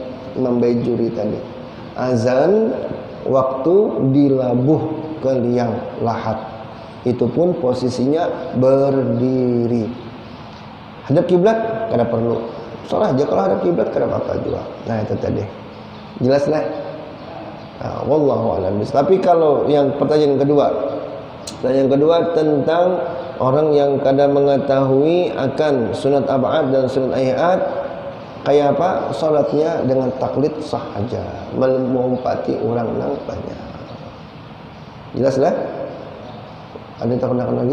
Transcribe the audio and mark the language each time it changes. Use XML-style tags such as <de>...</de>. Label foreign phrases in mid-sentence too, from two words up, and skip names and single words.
<bjn>Azan waktu dilabuh ke liang lahat. Itu pun posisinya berdiri. Hadap kiblat kada perlu. Salah aja kalau hadap kiblat kada apa-apa juga. Nah, itu tadi. Jelas lah. Nah,</bjn> <ar>والله أعلم.</ar> <bjn>Tapi kalau yang pertanyaan kedua tentang orang yang kadang mengetahui akan sunat ab'ad dan sunat ayat, kayak apa salatnya dengan taklid sah aja, melompati orang nang banyak. Jelas lah? Ada yang takut lagi?</bjn>